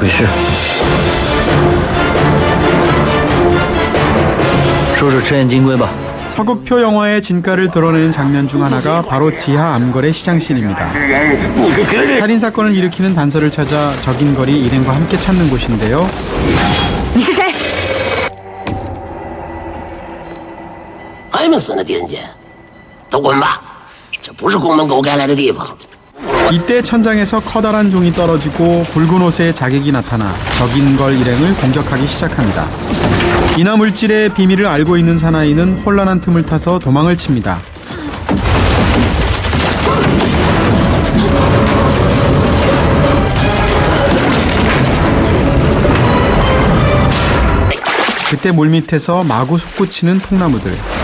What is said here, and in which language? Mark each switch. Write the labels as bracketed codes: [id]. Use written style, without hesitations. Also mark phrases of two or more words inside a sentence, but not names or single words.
[ko] 서극표 영화의 진가를 드러내는 장면 중 하나가 바로 지하 암거래 시장실입니다. 살인사건을 일으키는 단서를 찾아 적인걸이 일행과 함께 찾는 곳인데요. [zh] 外面死那狄仁杰，都滚吧！这不是宫门狗该来的地方。 [ko] 이때 천장에서 커다란 종이 떨어지고 붉은 옷의 자객이 나타나 적인걸 일행을 공격하기 시작합니다. 인화 물질의 비밀을 알고 있는 사나이는 혼란한 틈을 타서 도망을 칩니다. 그때 물밑에서 마구 솟구치는 통나무들.